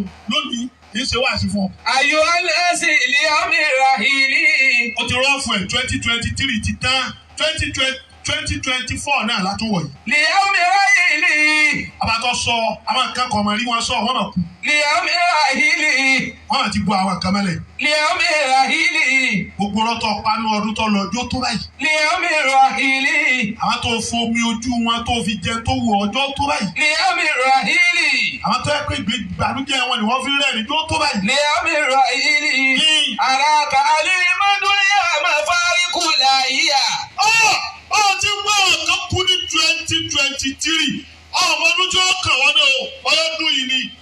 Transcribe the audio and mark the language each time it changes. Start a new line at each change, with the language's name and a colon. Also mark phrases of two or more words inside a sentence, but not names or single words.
Yoruba: lónìí, kì í ṣe wáàsí fún ọ.
Arabic: أيها الناس، اليوم رحيلي.
Yoruba: Ó ti rọ́ fún ẹ, twenty twenty-three ti tán. Twenty twenty, twenty twenty-four náà la tún wọ̀ yìí.
Arabic: اليوم رحيلي.
Yoruba: A bá tọ́ sọ, àwọn nǹkan kan máa rí wọn sọ, wọ́n máa kú.
Arabic: اليوم رحيلي.
Yoruba: Wọ́n á ti bu àwọn nǹkan mẹ́lẹ̀.
Arabic: اليوم رحيلي.
Yoruba: Gbogbo ọ̀rọ̀ tó panu ọdún tó lọ, ọjọ́ tó báyìí.
Arabic: اليوم رحيلي.
Yoruba: Àwọn tó fomi ojú wọn tó fi jẹ tó wù ọjọ́ tó báyìí.
Arabic: اليوم رحيلي.
Yoruba: Àwọn tó yẹ pé ìgbé ìbànújẹ́ wọn ni wọ́n fi rẹ́rìn-ín ọjọ́ tó báyìí.
Arabic: اليوم رحيلي. Hmm. أراك عليم الدنيا مفارق لا هي.
Yoruba: Ó, ó ti ń bá ọ̀kan kú ní twenty twenty-three. Ọmọ ọdún tí ó kàn wọ́n náà, ọlọ́dún yìí ni.